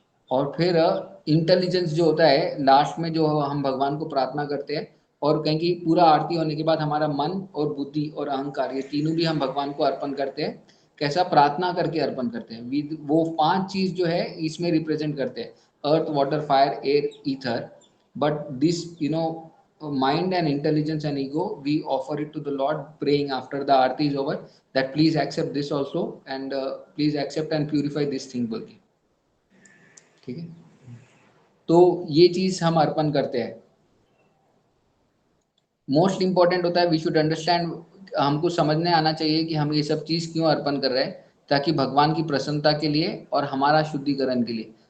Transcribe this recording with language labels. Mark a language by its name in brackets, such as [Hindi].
[Hindi] और फिर इंटेलिजेंस जो होता है लास्ट में, जो हम भगवान को प्रार्थना करते हैं, और कहें कि पूरा आरती होने के बाद हमारा मन और बुद्धि और अहंकार, ये तीनों भी हम भगवान को अर्पण करते हैं। कैसा, प्रार्थना करके अर्पण करते हैं। वो 5 चीज जो है इसमें रिप्रेजेंट करते हैं, [English] Earth, water, fire, air, ether. But this, you know, mind and intelligence and ego, we offer it to the Lord, praying after the aarti is over that please accept this also, and please accept and purify this thing [Hindi] बोल के। ठीक है, तो ये चीज हम अर्पण करते हैं। मोस्ट इंपॉर्टेंट होता है [English] we should understand, [Hindi] हमको समझने आना चाहिए कि हम ये सब चीज क्यों अर्पण कर रहे हैं, ताकि भगवान की प्रसन्नता के लिए और हमारा शुद्धिकरण के लिए।